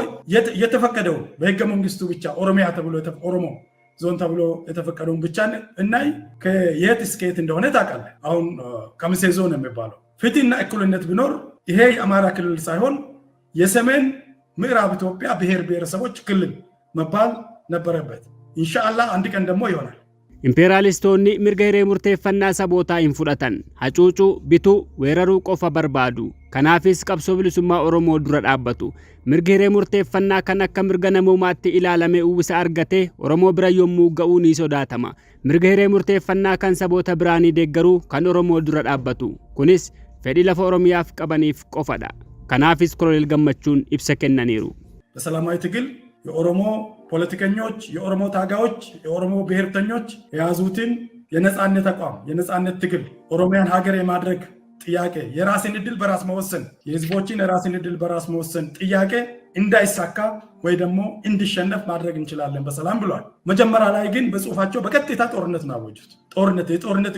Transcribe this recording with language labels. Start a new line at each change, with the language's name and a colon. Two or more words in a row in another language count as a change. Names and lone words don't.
Amharic: የተፈቀደው በህገ መንግስቱ ብቻ ኦሮሚያ ተብሎ ኦሮሞ ዞን ተብሎ የተፈቀደውን ብቻ እናይ ከየት እስከ የት እንደሆነ ታውቃለህ። አሁን ከምሴ ዞን የሚባለው ፍትህና እኩልነት ቢኖር ይሄ የአማራ ክልል ሳይሆን የሰሜን ምዕራብ ኢትዮጵያ ብሔር ብሔረሰቦች ክልል መባል ነበረበት። ኢንሻአላህ አንድ ቀን ደግሞ ይሆናል።
Oromo: ኢምፔሪያሊስቶonni mirga hiree murteeffannaa sabootaa hin fudhatan, hacuucuu, bituu, weeraruu qofa barbaadu. Kanaafis qabsoo bilisummaa Oromoo dura dhaabbatu. Mirga hiree murteeffannaa kan akka mirga namoomaatti ilaalamee uwwisa argatee Oromoo bira yommuu ga'uu ni sodaatama. Mirga hiree murteeffannaa kan saboota biraanii deeggaruu kan Oromoo dura dhaabbatu. Kunis fedhii lafa Oromiyaaf qabaniif qofadha. Kanaafis Koloneel Gammachuun ibsa kennaniiru.
Amharic: በሰላማዊ ትግል የኦሮሞ ፖለቲከኞች፣ የኦሮሞ ታጋዮች፣ የኦሮሞ ብሔርተኞች የያዙትን የነጻነት አቋም የነጻነት ትግል ኦሮሚያን ሀገር የማድረግ ጥያቄ የራስን ዕድል በራስ መወሰን የህዝቦችን የራስን ዕድል በራስ መወሰን ጥያቄ እንዳይሳካ ወይ ደግሞ እንዲሸነፍ ማድረግ እንችላለን በሰላም ብሏል። መጀመሪያ ላይ ግን በጽሁፋቸው በቀጥታ ጦርነት ነው ያወጁት። የጦርነት